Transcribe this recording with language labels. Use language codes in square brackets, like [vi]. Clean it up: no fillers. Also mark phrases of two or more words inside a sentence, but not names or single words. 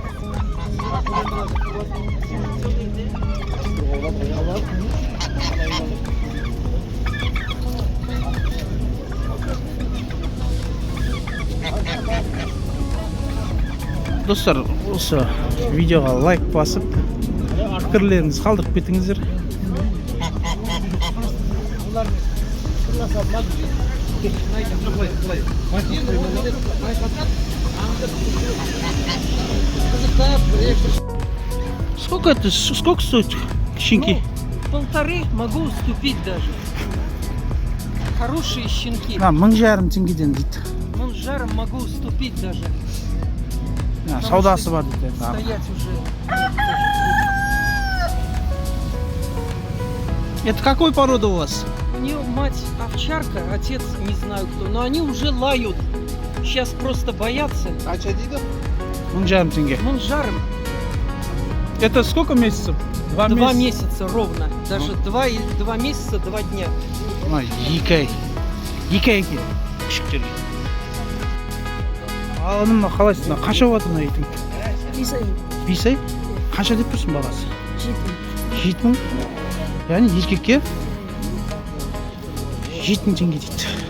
[kk] Достар, осы видеоға лайк басып, пікірлеріңізді қалдырып кетіңіздер. [ru] Сколько стоит щенки? Полторы могу уступить даже. Хорошие щенки. [kk] 1500 теңгеден дейді. [ru] С жаром могу уступить даже. [kk] Саудасы бар дейді. [ru] Стоять уже. Это какой порода у вас? У нее мать овчарка, отец не знаю кто, но они уже лают. Сейчас просто боятся. А что дейді? [kk] 1500 теңге. [ru] С жаром. Это сколько месяцев? 2 месяца ровно. Даже 2 месяца, 2 дня. [kk] Екі ай екен күшіктерге. Ал мына қалайсың? Қанша болады мына итің? 5 ай. 5 ай? Қанша деп тұрсың бағасы? 7 мың. 7 мың? Яғни еркекке 7 мың теңге дейді.